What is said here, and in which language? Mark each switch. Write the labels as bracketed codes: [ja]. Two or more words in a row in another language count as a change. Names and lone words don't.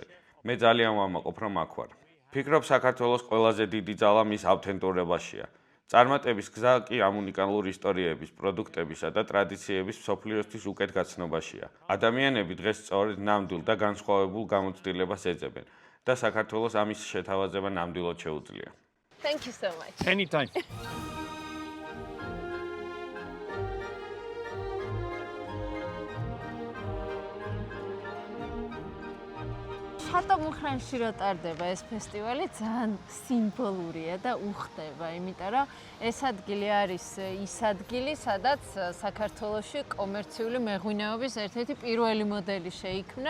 [ka] მე ძალიან ვამაყობ, რომ აქ ვარ. ფიქრობ, საქართველოს ყველაზე დიდი ძალა მის ავთენტურობაშია. წარმატების გზა კი ამ უნიკალური ისტორიების, პროდუქტებისა და ტრადიციების მსოფლიოსთვის უკეთ გაცნობაშია. ადამიანები დღეს სწორედ ნამდვილ და განსხვავებულ გამოცდილებას ეძებენ და საქართველოს ამის შეთავაზება ნამდვილად შეუძლია. [en] Thank you so much. anytime. [ka] შატო მუხრანში რა ტარდება ეს ფესტივალი ძალიან სიმბოლურია და უხდება, იმიტომ რომ ეს ადგილი არის ის ადგილი, სადაც საქართველოში კომერციული მეღვინეობის ერთ-ერთი პირველი მოდელი შეიქმნა.